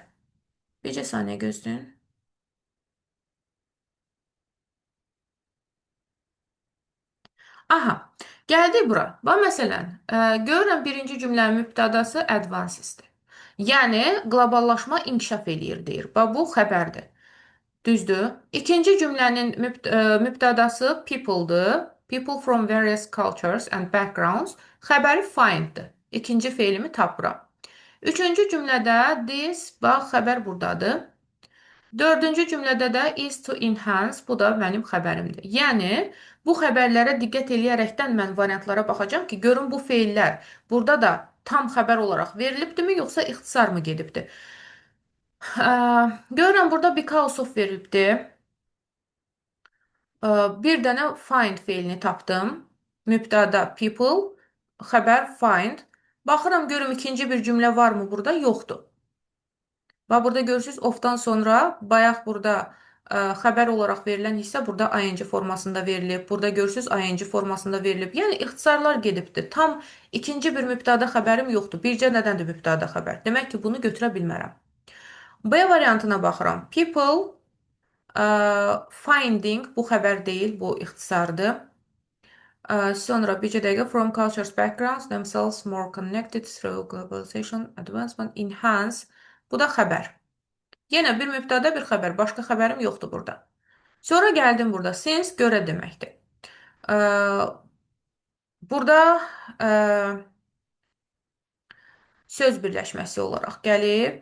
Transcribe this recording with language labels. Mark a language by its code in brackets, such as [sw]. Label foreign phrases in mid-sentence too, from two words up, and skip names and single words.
[az] Bircə saniyə gözləyin. Aha, gəldik bura. Bax, məsələn, görürəm birinci cümlənin mübtədası advanced-dir. Yəni, qloballaşma inkişaf eləyir, deyir. Bax, bu xəbərdir. Düzdür. İkinci cümlənin mübtədası people-dır. [en] People from various cultures and backgrounds. [az] Xəbəri find-dır. İkinci feilimi tapıram. Üçüncü cümlədə this, bax, xəbər buradadır. Dördüncü cümlədə də [en] is to enhance, [az] bu da mənim xəbərimdir. Yəni, bu xəbərlərə diqqət eləyərəkdən mən variantlara baxacağım ki, görüm bu feillər burada da tam xəbər olaraq verilibdirmi, yoxsa ixtisar mı gedibdir? Görürəm, burada [en] because of [az] verilibdir. Bir dənə find feilini tapdım. Mübtəda people, xəbər find. Baxıram, görüm ikinci bir cümlə varmı burada? Yoxdur. Və burada görürsünüz, ofdan sonra bayaq burada xəbər olaraq verilən hissə burada ing formasında verilib. Burada görürsünüz, ing formasında verilib. Yəni, ixtisarlar gedibdir. Tam ikinci bir mübtəda xəbərim yoxdur. Bircə nədəndir mübtəda xəbər? Demək ki, bunu götürə bilmərəm. B variantına baxıram. [en] People finding, [az] bu xəbər deyil, bu ixtisardır. Sonra bircə dəqiqə [en] from cultures backgrounds themselves more connected through globalization advancement enhance. [az] Bu da xəbər. Yenə bir mübtəda, bir xəbər. Başqa xəbərim yoxdur burada. Sonra gəldim burada. Since görə deməkdir. Burada söz birləşməsi olaraq gəlib.